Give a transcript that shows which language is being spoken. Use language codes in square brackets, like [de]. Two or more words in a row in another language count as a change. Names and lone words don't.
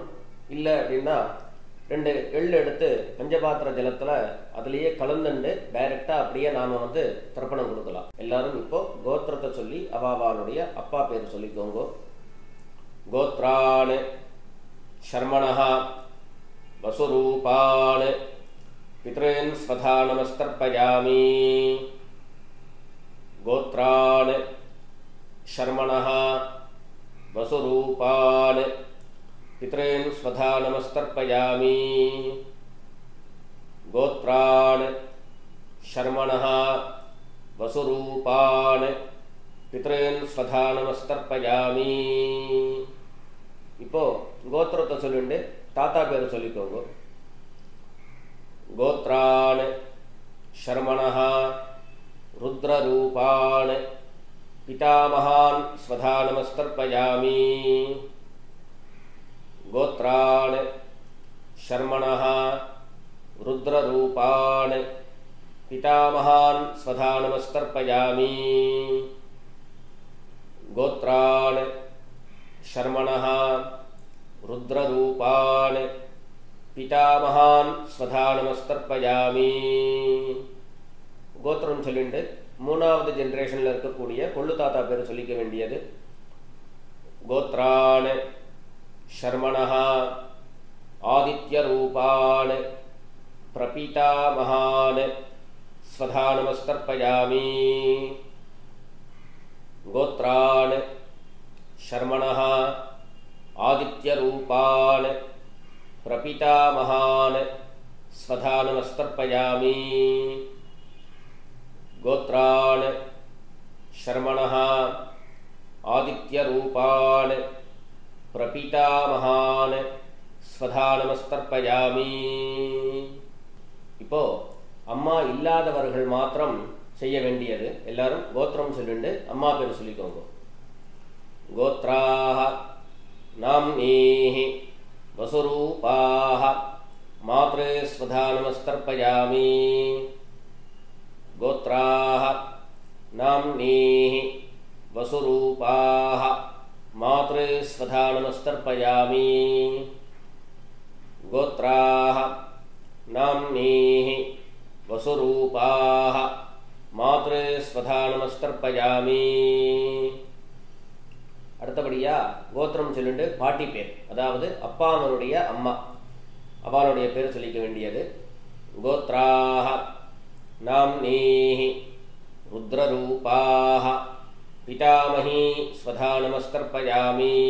[ta] இல்லை அப்படின்னா 2 எள் எடுத்து பஞ்சபாத்திர ஜலத்தில் அதுலேயே கலந்துண்டு டைரெக்டாக அப்படியே நாம் தர்ப்பணம் கொடுக்கலாம். எல்லாரும் இப்போ கோத்திரத்தை சொல்லி அவாவாளுடைய அப்பா பேர் சொல்லிக்கோங்க. [sa] गोत्रान् शर्मणः वसुरूपान् पितॄन् स्वधा नमस्तर्पयामि. கோத்ரான் शर्मणः वसुरूपान् पितॄन् स्वधा नमस्तर्पयामि। गोत्रान् शर्मणः वसुरूपान् पितॄन् स्वधा नमस्तर्पयामि। [ta] இப்போ கோத்திரத்தை சொல்லிட்டு தாத்தா பேர் சொல்லிக்கோங்க. [sa] கோத்ரான் शर्मणः रुद्ररूपान् पितामहान् स्वधा नमस्तर्पयामि। गोत्रान् शर्मणः रुद्ररूपान् पितामहान् स्वधा नमस्तर्पयामि। गोत्रान् शर्मणः रुद्ररूपान् पितामहान् स्वधा नमस्तर्पयामि. [ta] கோத்திரம் சொல்லிட்டு மூணாவது ஜெனரேஷனில் இருக்கக்கூடிய கொள்ளு தாத்தா பேர் சொல்லிக்க வேண்டியது. [sa] கோத்ரான் शर्मणः आदित्यरूपान् प्रपितामहान् स्वधा नमस्तर्पयामि। गोत्रान् शर्मणः आदित्यरूपान् प्रपितामहान् स्वधा नमस्तर्पयामि। गोत्रान् शर्मणः आदित्यरूपान् प्रपितामहान् स्वधा नमस्तर्पयामि. [ta] இப்போ அம்மா இல்லாதவர்கள் மாத்திரம் செய்ய வேண்டியது. எல்லாரும் கோத்திரம் சொல்லிட்டு அம்மா பேர் சொல்லிக்கோங்க. [sa] கோத்ராः नाम्नीः वसुरूपाः मात्रे स्वधा नमस्तर्पयामि। गोत्राः नाम्नीः वसुरूपाः मात्रे स्वधा नमस्तर्पयामि। गोत्राः नाम्नीः वसुरूपाः मात्रे स्वधा नमस्तर्पयामि. [ta] அடுத்தபடியா கோத்திரம் சொல்லிட்டு பாட்டி பேர், அதாவது அப்பாவனுடைய அம்மா அவளுடைய பேர் சொல்லிக்க வேண்டியது. [sa] கோத்ராः नाम्नीः रुद्ररूपाः पितामही स्वधा नमस्तर्पयामि।